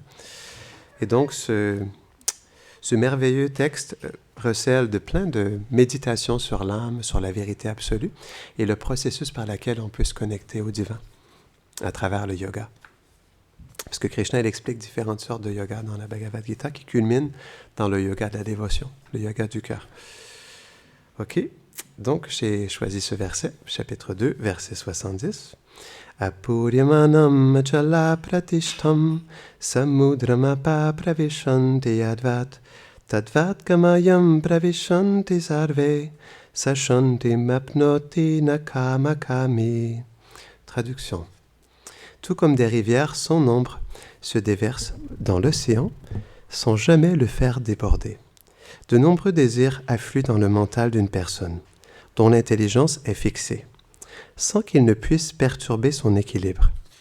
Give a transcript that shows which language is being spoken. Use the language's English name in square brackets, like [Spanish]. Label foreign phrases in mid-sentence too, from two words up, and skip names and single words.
[French] Et donc ce merveilleux texte recèle de plein de méditations sur l'âme, sur la vérité absolue, et le processus par lequel on peut se connecter au divin à travers le yoga. Parce que Krishna, il explique différentes sortes de yoga dans la Bhagavad Gita qui culminent dans le yoga de la dévotion, le yoga du cœur. Ok, donc j'ai choisi ce verset, chapitre 2, verset 70. [Sanskrit] Apuryamanam achala pratishtam samudramapa pravishanti yadvat tadvat kamayam pravishanti sarve sashanti mapnoti nakamakami. [French] Traduction. Tout comme des rivières sans nombre se déversent dans l'océan sans jamais le faire déborder. De nombreux désirs affluent dans le mental d'une personne, dont l'intelligence est fixée, sans qu'il ne puisse perturber son équilibre.